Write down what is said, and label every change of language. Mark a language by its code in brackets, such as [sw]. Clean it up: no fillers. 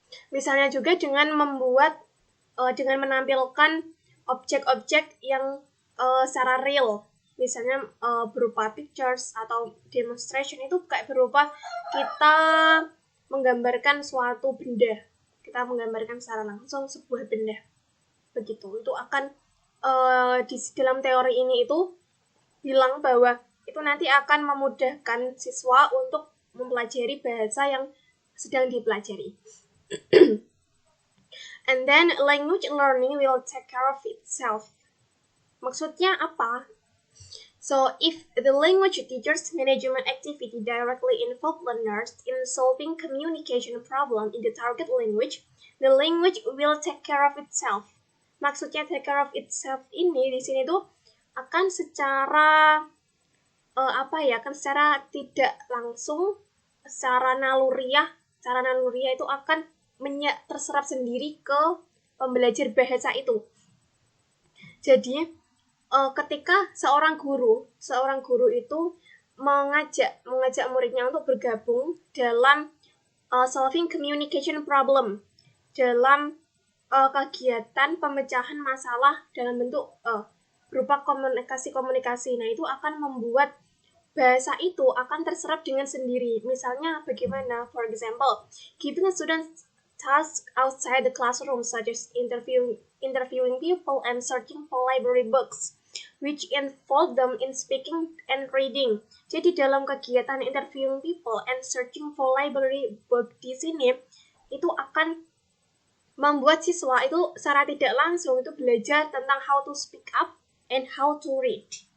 [id] Misalnya juga dengan menampilkan objek-objek yang secara real, misalnya berupa pictures atau demonstration, itu kayak berupa kita menggambarkan suatu benda, kita menggambarkan secara langsung sebuah benda. Begitu, itu akan di dalam teori ini itu bilang bahwa itu nanti akan memudahkan siswa untuk mempelajari bahasa yang sedang dipelajari. [en] And then language learning will take care of itself. [id] Maksudnya apa? [en] So if the language teacher's management activity directly involve learners in solving communication problem in the target language, the language will take care of itself. [id] Maksudnya [en] take care of itself [id] ini di sini tuh akan secara secara tidak langsung, secara naluriah itu akan terserap sendiri ke pembelajar bahasa itu. Jadi ketika seorang guru itu mengajak muridnya untuk bergabung dalam [en] solving communication problem, [id] dalam kegiatan pemecahan masalah dalam bentuk berupa komunikasi. Nah, itu akan membuat bahasa itu akan terserap dengan sendiri. Misalnya bagaimana? [en] For example, giving a student tasks outside the classroom, such as interviewing people and searching for library books, which involve them in speaking and reading. [id] Jadi dalam kegiatan [en] interviewing people and searching for library book [id] di sini, itu akan membuat siswa itu secara tidak langsung itu belajar tentang [en] how to speak up and how to read.